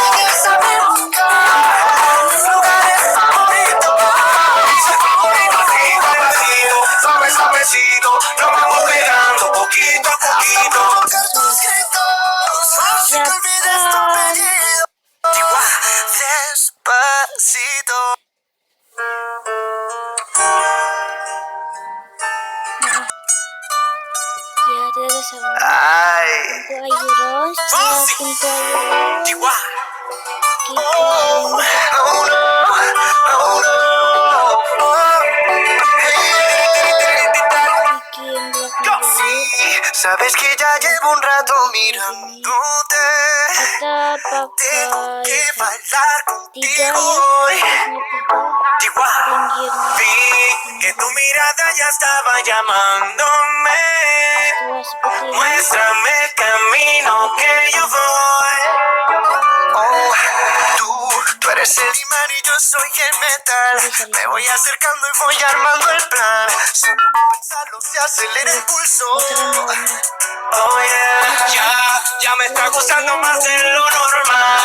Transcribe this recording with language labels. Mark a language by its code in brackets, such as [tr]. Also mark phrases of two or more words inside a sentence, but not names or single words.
[es] Esa me busca tus lugares favoritos. Pasito a pasito, suave suavecito, lo vamos pegando poquito a poquito. Provocar tus gritos, así que olvides tu apellido. Despacito. [id] Ya tidak sama. Ay. Untuk Ayu Ros, untuk Ayu Chihuahua. kita [en] Oh no, oh no. [id] bikin vlog dulu. [es] Sabes que ya llevo un rato mirándote. [id] Kita [es] Tengo que [id] pakai [es] bailar 3 contigo ya. hoy. Chihuahua. Chihuahua. Vi que tu mirada ya estaba llamándome. [id] Setelah seperti ini, [es] Muéstrame el camino que yo voy. Oh, tú eres el imán y yo soy el metal. Me voy acercando y voy armando el plan. Solo con pensarlo se acelera el pulso. Oh yeah, ya me está gustando más de lo normal.